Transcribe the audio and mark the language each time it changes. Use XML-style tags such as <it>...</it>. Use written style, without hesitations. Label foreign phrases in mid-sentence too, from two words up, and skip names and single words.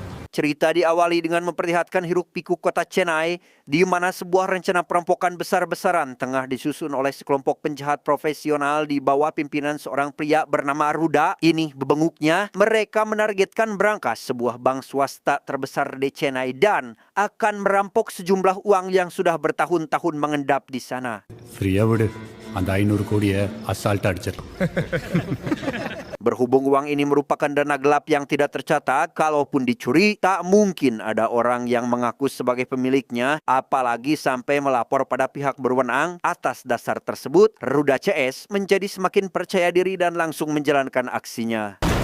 <id>Cerita diawali dengan memperlihatkan hiruk-pikuk kota Chennai, di mana sebuah rencana perampokan besar-besaran tengah disusun oleh sekelompok penjahat profesional di bawah pimpinan seorang pria bernama Ruda. Ini bebenguknya, mereka menargetkan brankas sebuah bank swasta terbesar di Chennai dan akan merampok sejumlah uang yang sudah bertahun-tahun mengendap di sana.</id> <ta>ஃப்ரீயா விடு அந்த 500 கோடியை அசால்ட்டாக அடிச்சிடலாம்.</ta> <id>Berhubung uang ini merupakan dana gelap yang tidak tercatat, kalaupun dicuri, tak mungkin ada orang yang mengaku sebagai pemiliknya, apalagi sampai melapor pada pihak berwenang. Atas dasar tersebut, Ruda CS menjadi semakin percaya diri dan langsung menjalankan aksinya.</id>